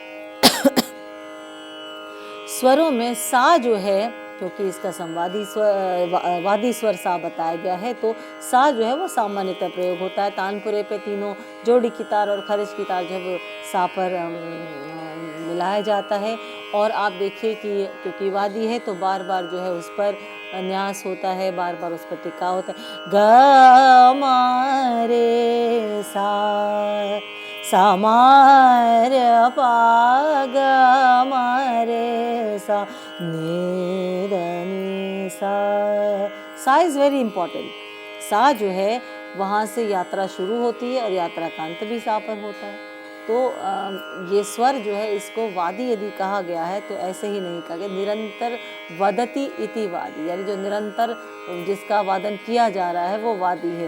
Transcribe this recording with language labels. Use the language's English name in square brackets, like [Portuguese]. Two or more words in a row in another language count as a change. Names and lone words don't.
[Hindi] स्वरों में सा जो है, क्योंकि इसका संवादी स्वर वादी स्वर सा बताया गया है, तो सा जो है वो सामान्यतः प्रयोग होता है। तानपुरे पे तीनों जोड़ी की तार और खरिज की तार जो है वो सा पर मिलाया जाता है। और आप देखिए कि क्योंकि वादी है तो बार बार जो है उस पर न्यास होता है, बार बार उस पर टिका होता है। ग मा रे सा, सा मा रे पा, ग मा रे सा, नी द नी सा। [English] Sa is very important. [Hindi] सा जो है वहाँ से यात्रा शुरू होती है और यात्रा का अंत भी सा पर होता है। तो ये स्वर जो है इसको वादी यदि कहा गया है तो ऐसे ही नहीं कहा गया, [Sanskrit] निरंतर वदति इति वादी, [Hindi] यानी जो निरंतर जिसका वादन किया जा रहा है वो वादी है।